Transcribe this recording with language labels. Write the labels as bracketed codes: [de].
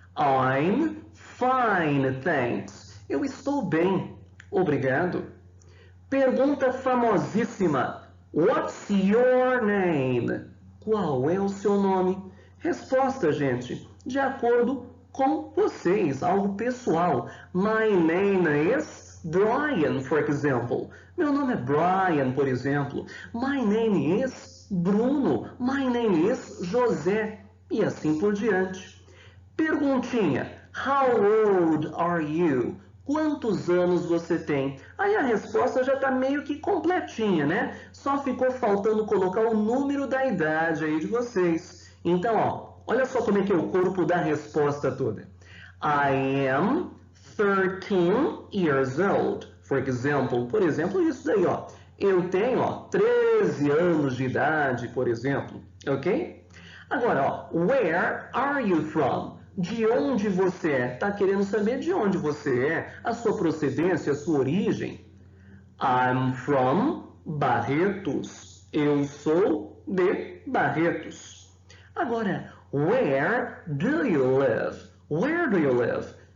[en] I'm fine, thanks. [pt] Eu estou bem, obrigado. Pergunta famosíssima. [en] What's your name? [pt] Qual é o seu nome? Resposta, gente, de acordo com vocês, algo pessoal. [en] My name is Brian, for example. [pt] Meu nome é Brian, por exemplo. [en] My name is Bruno. My name is José. [pt] E assim por diante. Perguntinha. [en] How old are you? [pt] Quantos anos você tem? Aí a resposta já está meio que completinha, né? Só ficou faltando colocar o número da idade aí de vocês. Então, ó, olha só como é que é o corpo da resposta toda. [en] I am 13 years old. [pt] Por exemplo, isso daí, ó. Eu tenho, ó, 13 anos de idade, por exemplo. Ok? [en] Agora, ó, where are you from? [pt] De onde você é? Tá querendo saber de onde você é? A sua procedência, a sua origem? [en] I'm from Barretos. [pt] Eu sou de Barretos. [en] Agora, where do you live? Where do you live?